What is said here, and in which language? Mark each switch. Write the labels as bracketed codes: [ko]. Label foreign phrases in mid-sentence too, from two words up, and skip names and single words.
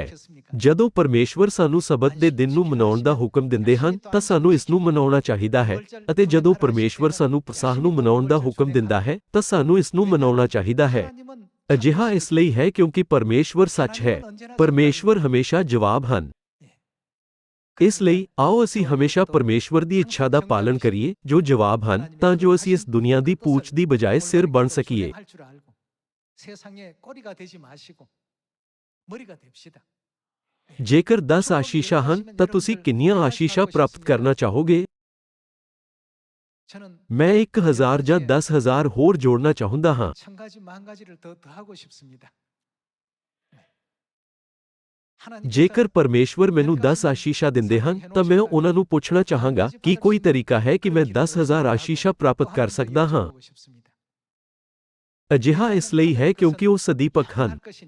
[pa] ਜਦੋਂ ਪਰਮੇਸ਼ਵਰ ਸਾਨੂੰ ਸਬਤ ਦੇ ਦਿਨ ਨੂੰ ਮਨਾਉਣ ਦਾ ਹੁਕਮ ਦਿੰਦੇ ਹਨ ਤਾਂ ਸਾਨੂੰ ਇਸ ਨੂੰ ਮਨਾਉਣਾ ਚਾਹੀਦਾ ਹੈ, ਅਤੇ ਜਦੋਂ ਪਰਮੇਸ਼ਵਰ ਸਾਨੂੰ ਪਸਾਹ ਨੂੰ ਮਨਾਉਣ ਦਾ ਹੁਕਮ ਦਿੰਦਾ ਹੈ ਤਾਂ ਸਾਨੂੰ ਇਸ ਨੂੰ ਮਨਾਉਣਾ ਚਾਹੀਦਾ ਹੈ। ਅਜਿਹਾ ਇਸ ਲਈ ਹੈ ਕਿਉਂਕਿ ਪਰਮੇਸ਼ਵਰ ਸੱਚ ਹੈ। ਪਰਮੇਸ਼ਵਰ ਹਮੇਸ਼ਾ ਜਵਾਬ ਹਨ। ਇਸ ਲਈ ਆਓ ਅਸੀਂ ਹਮੇਸ਼ਾ ਪਰਮੇਸ਼ਵਰ ਦੀ ਇੱਛਾ ਦਾ ਪਾਲਣ ਕਰੀਏ ਜੋ ਜਵਾਬ ਹਨ, ਤਾਂ ਜੋ ਅਸੀਂ ਇਸ ਦੁਨੀਆ ਦੀ ਪੂਛ ਦੀ ਬਜਾਏ ਸਿਰ ਬਣ ਸਕੀਏ। [ko] 세상의 꼬리가 되지 마시고 머리가 됩시다. [pa] ਜੇਕਰ 10 ਆਸ਼ੀਸ਼ਾਂ ਹਨ ਤਾਂ ਤੁਸੀਂ ਕਿੰਨੀਆਂ ਆਸ਼ੀਸ਼ਾਂ ਪ੍ਰਾਪਤ ਕਰਨਾ ਚਾਹੋਗੇ? [ko] 저는 [pa] ਮੈਂ 1000 ਜਾਂ 10000 ਹੋਰ ਜੋੜਨਾ ਚਾਹੁੰਦਾ ਹਾਂ। [ko] 1000가지 10,000가지를 더 더하고 싶습니다. [pa] ਜੇਕਰ ਪਰਮੇਸ਼ਵਰ ਮੈਨੂੰ 10 ਆਸ਼ੀਸ਼ਾਂ ਦਿੰਦੇ ਹਨ ਤਾਂ ਮੈਂ ਉਹਨਾਂ ਨੂੰ ਪੁੱਛਣਾ ਚਾਹਾਂਗਾ ਕਿ ਕੋਈ ਤਰੀਕਾ ਹੈ ਕਿ ਮੈਂ 10000 ਆਸ਼ੀਸ਼ਾਂ ਪ੍ਰਾਪਤ ਕਰ ਸਕਦਾ ਹਾਂ। ਅਜਿਹਾ ਇਸ ਲਈ ਹੈ ਕਿਉਂਕਿ ਉਹ ਸਦੀਪਕ ਹਨ।